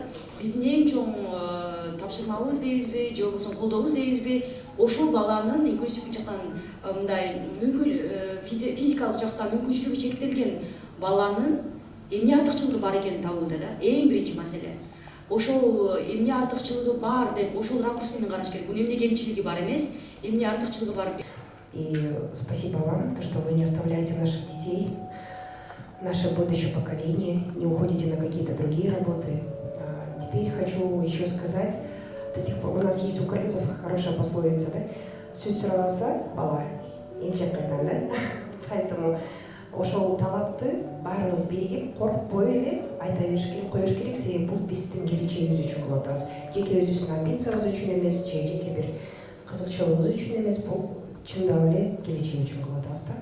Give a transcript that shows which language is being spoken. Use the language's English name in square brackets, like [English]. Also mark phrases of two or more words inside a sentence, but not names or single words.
[Kyrgyz] Биздин эң чоң тапшырмабыз дейбизби, же болбосо колдообуз дейбизби, ошол баланын инклюзивдик жактан мындай физикалык жактан мүмкүнчүлүгү чектелген баланын эмне артыкчылыгы бар экенин табууда да. Эң биринчи маселе. Ошол эмне артыкчылыгы бар деп ошол ракурс менен караш керек. Бунун эмне кемчилиги бар эмес, эмне артыкчылыгы бар. [Russian] И спасибо вам, то, что вы не оставляете наших детей, наше будущее поколение, не уходите на какие-то другие работы. Теперь хочу еще сказать, у нас есть [Kyrgyz] у кыргызов [Russian] хорошая пословица, да? [Kyrgyz] Сүт сурабаса бала, эмчек кайдан, да? Поэтому ошол талапты баарыбыз биригип, коркпой эле айта бериш керек, коюш керек, себеби бул биздин келечегибиз үчүн кылып атабыз. Жеке өзүбүздүн амбициябыз үчүн эмес, же жеке бир кызыкчылыгыбыз үчүн эмес, бул чындап эле келечек үчүн кылып атабыз да.